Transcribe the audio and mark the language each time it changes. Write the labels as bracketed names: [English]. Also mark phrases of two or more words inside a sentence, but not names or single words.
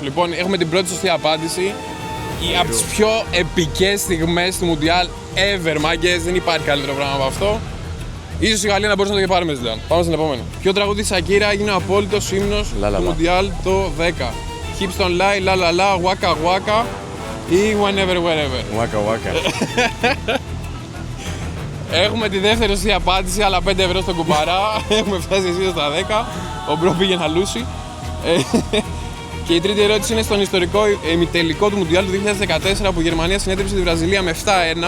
[Greek] Λοιπόν, έχουμε την πρώτη σωστή απάντηση. Από τις πιο επικές στιγμές του Μουντιάλ ever, μάγκες. Δεν υπάρχει καλύτερο πράγμα από αυτό. Ίσως η Γαλλία να μπορούσε να το πάρει με Ζιντάν. Πάμε στην επόμενη. Ποιο τραγούδι της Σακύρα έγινε ο απόλυτος ύμνος Λα, λα, του λα. Μουντιάλ το 10. Hips don't lie, la la la, waka waka ή whenever wherever. Waka waka. Έχουμε τη δεύτερη σωστή απάντηση, άλλα 5 ευρώ στον κουμπαρά. Έχουμε φτάσει εσύ στα 10. Ο Μπρο πήγε να λούσει. Και η τρίτη ερώτηση είναι στον ιστορικό ημιτελικό του Μουντιάλ του 2014 που η Γερμανία συνέτρεψε τη Βραζιλία με 7-1.